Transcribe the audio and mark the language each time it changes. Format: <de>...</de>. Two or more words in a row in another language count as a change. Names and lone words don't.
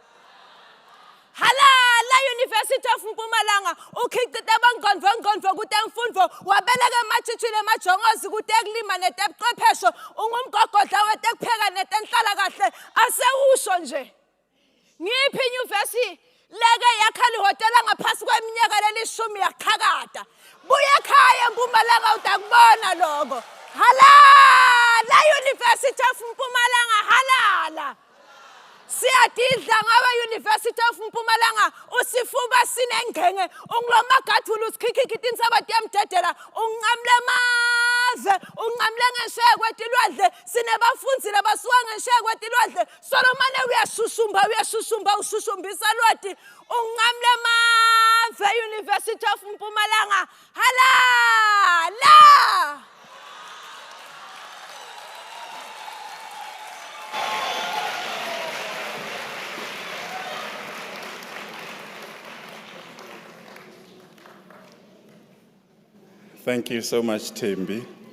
<ss>halala University of Mpumalanga ukhicite abangqondvo kude mfundvo wabeleka ematshitshile emajongozi kude kulima netebuchwephesho ungumgogodla wetekupheka netenhlala kahle asewusho nje ngiphi inyuvesi leke yakhali hotela ngaphasi kweminyaka lelishumi yaqhakata buya ekhaya eMpumalanga utakubona lokho halala University of Mpumalanga halala siyadidla ngaba University of Mpumalanga usifuba sinengenge ungiloma gathulu usikhikikita insabati yamdedela ungamle mave ungamle ngesheya kwetilwadle sinebafunzi labasuka ngesheya kwetilwadle Solomon uyashushumba ushushumbisa lwati ungamle mave University of Mpumalanga halala</ss> <en>Thank you so much, Thembi.</en>